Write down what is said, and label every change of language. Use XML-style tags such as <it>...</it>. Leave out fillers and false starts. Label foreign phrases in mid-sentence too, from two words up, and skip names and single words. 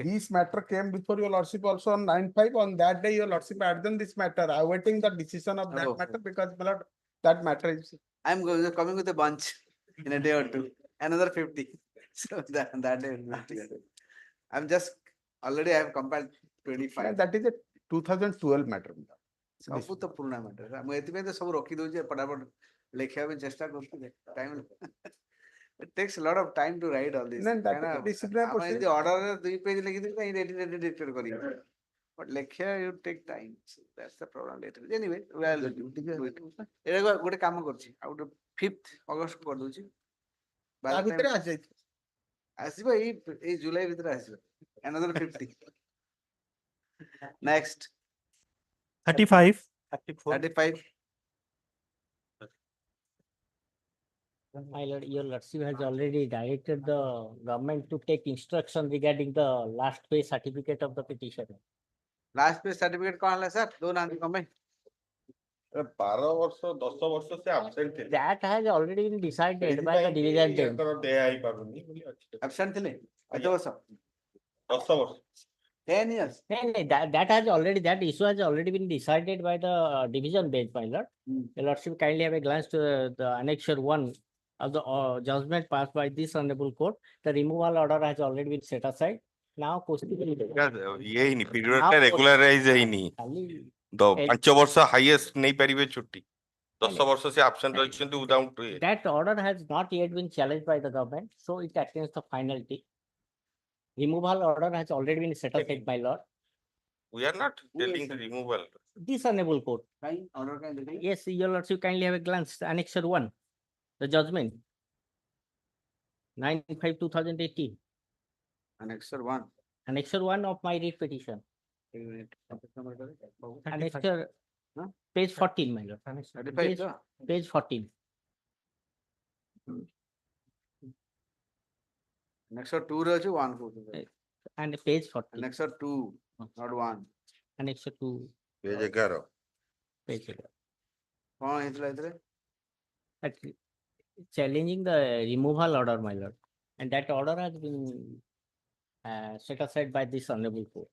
<en>This matter came before your lordship also on 9/5. On that day, your lordship had done this matter, awaiting the decision of that Oh. matter because my lord, that matter is. I'm coming with a bunch in a day or two. Another 50. So that day will be clear. I'm just already I have compiled 25. That is a 2012 matter.</en> <or>ସବୁ ତ ପୁରୁଣା ମ୍ୟାଟର ମୁଁ ଏଥିପାଇଁ ତ ସବୁ ରଖି ଦଉଛି ଫଟାଫଟ ଲେଖିବା ପାଇଁ ଚେଷ୍ଟା କରୁଛି ଟାଇମ</or> <en>it takes a lot of time to write all this No, that is a disciplinary</en> <or>ଆମେ ଯଦି ଅର୍ଡରରେ 2 ପେଜ ଲେଖିଦେବି ତ ଏଇଠି ଡିକ୍ଟେଟ୍ କରିବି but ଲେଖିବା</or> <en>you take time so that's the problem later anyway well</en> <or>ଏଇଟା ଗୋଟେ କାମ କରୁଛି ଆଉ ଗୋଟେ 5th ଅଗଷ୍ଟ କରିଦଉଛି ତା ଭିତରେ ଆସିଯାଇଛି ଆସିବ ଏଇ ଜୁଲାଇ ଭିତରେ ଆସିବ</or> <en>another 50 next</en> <or>35. 35</or> <en>My lord, your lordship has already directed the government to take instruction regarding the last pay certificate of the petitioner. last pay certificate</en> <or>କଣ ହେଲା ସାର୍ ଦଉନାହାନ୍ତି କଣ ପାଇଁ 12 ବର୍ଷ 10 ବର୍ଷ ସେ absent ଥିଲେ</or> <en>That has already been decided by the division bench.</en> <or>ୟାଙ୍କର ଦେୟ ହେଇପାରୁନି ବୋଲି ଅଛି absent ଥିଲେ କେତେ ବର୍ଷ 10 ବର୍ଷ</or> <en>10 years No, that has already, that issue has already been decided by the division bench, my lord. Your lordship kindly have a glance to the annexure 1 of the judgment passed by this honorable court. The removal order has already been set aside. Now proceeding.</en> <or>ଇଏ ହେଇନି ପିରିୟଡ ଟା ରେଗୁଲାରାଇଜ ହେଇନି ତ 5 ବର୍ଷ ହାଇଏଷ୍ଟ ନେଇ ପାରିବେ ଛୁଟି 10 ବର୍ଷ ସେ absent ରହିଛନ୍ତି without</or> <en>That order has not yet been challenged by the government, so it attains the finality. Removal order has already been set aside, my lord. we are not telling the removal This honorable court.</en> <or>କାଇଁ order କାଇଁ ଦେଲେ</or> <en>Yes, your lordship kindly have a glance. Annexure 1, the judgment. 9/5/2018. annexure 1 Annexure 1 of my writ petition. Annexure, Huh? page 14, my lord. 35 Page, ତ page 14. annexure 2</en> <or>ରେ ଅଛି 1 କହୁଛନ୍ତି</or> <en>And page 14. annexure 2 not 1 Annexure 2, page 11 page 11.</en> <or>କଣ ହେଇଥିଲା ଏଥିରେ</or> <en>That challenging the removal order, my lord. And that order has been set aside by this honorable court.</en>